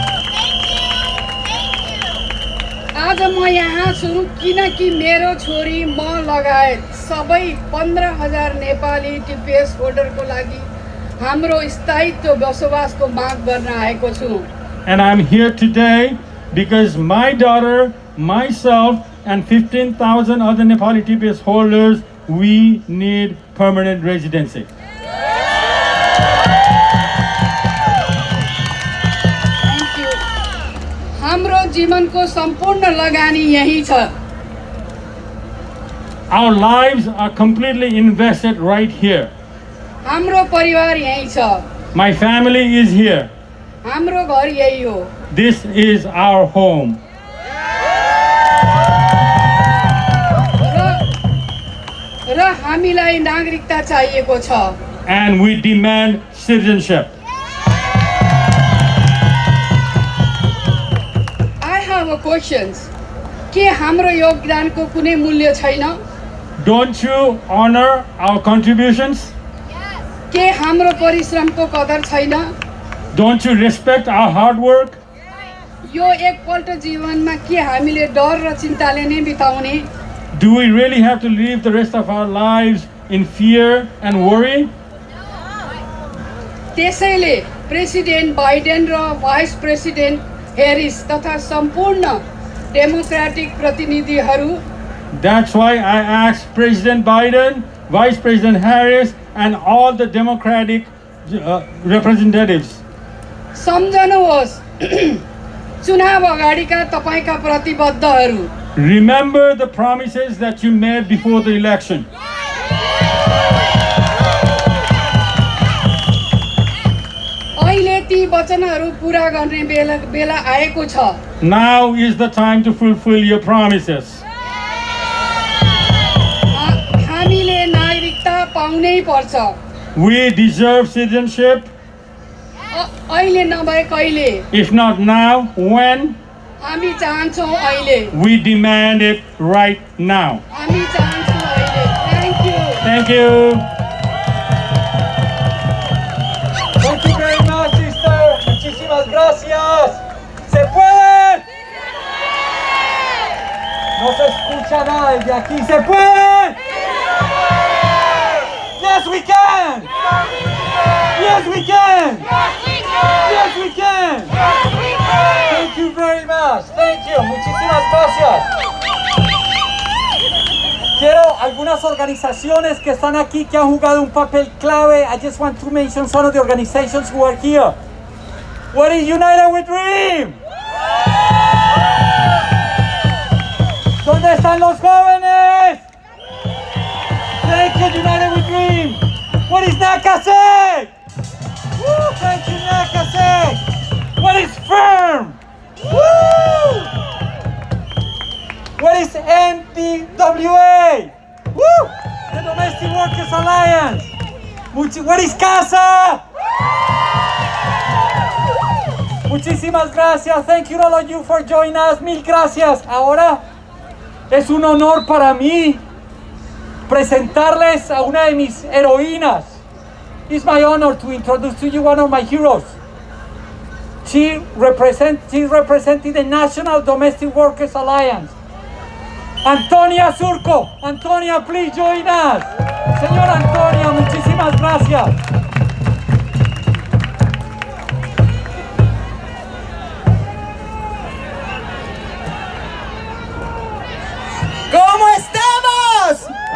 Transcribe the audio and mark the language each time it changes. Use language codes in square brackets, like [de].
[ne] आज म यहाँ छु किनकि मेरो छोरी म लगायत सबै 15,000 नेपाली टिपिएस होल्डरको लागि हाम्रो स्थायित्व बसोबासको माग गर्न आएको छु। [en] And I'm here today because my daughter, myself, and 15,000 other Nepali TPS holders, we need permanent residency. [ne] हाम्रो जीवनको सम्पूर्ण लगानी यही छ। [en] Our lives are completely invested right here. [ne] हाम्रो परिवार यही छ। [en] My family is here. [ne] हाम्रो घर यही हो। [en] This is our home. [ne] र हामीलाई नागरिकता चाहिएको छ। [en] And we demand citizenship. [ne] Questions. के हाम्रो योगदानको कुनै मूल्य छैन? [en] Don't you honor our contributions? [ne] के हाम्रो परिश्रमको कदर छैन? [en] Don't you respect our hard work? [ne] यो एकपल्ट जीवनमा के हामीले डर र चिन्ताले नै बिताउने? [en] Do we really have to live the rest of our lives in fear and worry? [ne] त्यसैले प्रेसिडेन्ट बाइडेन र भाइस प्रेसिडेन्ट हेरिस तथा सम्पूर्ण डेमोक्रेटिक प्रतिनिधिहरू, [en] That's why I asked President Biden, Vice President Harris, and all the Democratic representatives. [ne] सम्झनुहोस् चुनाव अगाडिका तपाईका प्रतिबद्धहरू। [en] Remember the promises that you made before the election. [ne] अहिले ती वचनहरू पूरा गर्ने बेला आएको छ। [en] Now is the time to fulfill your promises. [ne] हामीले नागरिकता पाउनै पर्छ। [en] We deserve citizenship. [ne] अहिले नभए कहिले? [en] If not now, when? [ne] हामी चाहन्छौँ अहिले। [en] We demand it right now. [ne] हामी चाहन्छौँ अहिले। [en] Thank you. Thank you. Thank you very much, sister. [es] Muchísimas gracias. ¿Se puede? No se escucha nada desde aquí. ¿Se puede? [en] Yes, we can. Yes, we can. Yes, we can. Thank you very much. Thank you. [es] Muchísimas gracias. Quiero algunas organizaciones que están aquí que han jugado un papel clave. [en] I just want to mention some of the organizations who are here. What is United We Dream? [es] ¿Dónde están los jóvenes? [en] Thank you, United We Dream. What What is Nakasek? Woo, thank you, Nakasek. What is firm? Woo! What is NDWA? Woo! The Domestic Workers Alliance. What is CASA? [es] Muchísimas gracias. [en] Thank you all of you for joining us. [es] Mil gracias. Ahora es un honor para mí presentarles a una de mis heroínas. [en] It's my honor to introduce to you one of my heroes. She's representing the National Domestic Workers Alliance. Antonia Surco. Antonia, please join us. [es] Señora Antonia, muchísimas gracias. ¿Cómo estamos?